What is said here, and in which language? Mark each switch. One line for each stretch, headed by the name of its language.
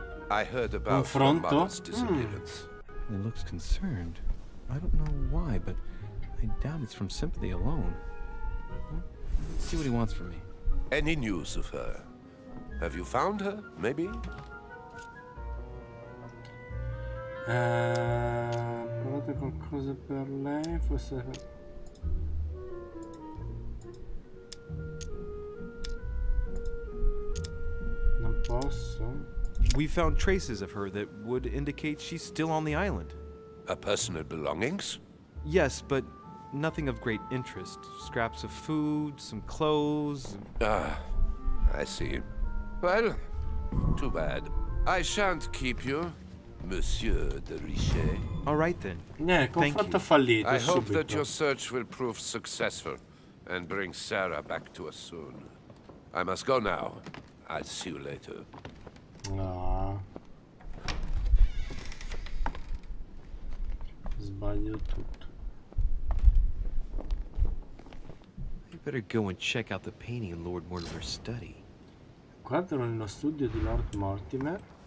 English: I heard about your
Italian: Confronto?
English: mother's disappearance. He looks concerned. I don't know why, but I doubt it's from sympathy alone. Well, let's see what he wants from me. Any news of her? Have you found her, maybe?
Italian: Provate qualcosa per lei, forse... Non posso?
English: We found traces of her that would indicate she's still on the island. Her personal belongings? Yes, but nothing of great interest. Scraps of food, some clothes. Ah, I see. Well, too bad. I shan't keep you, Monsieur de Richet. All right then.
Italian: Confronto fallito
English: I hope
Italian: subito.
English: that your search will prove successful and bring Sarah back to us soon. I must go now. I'll see you later. No.
Italian: Sbaglio tutto.
English: You better go and check out the painting in Lord Mortimer's study.
Italian: Quadro nello studio di Lord Mortimer.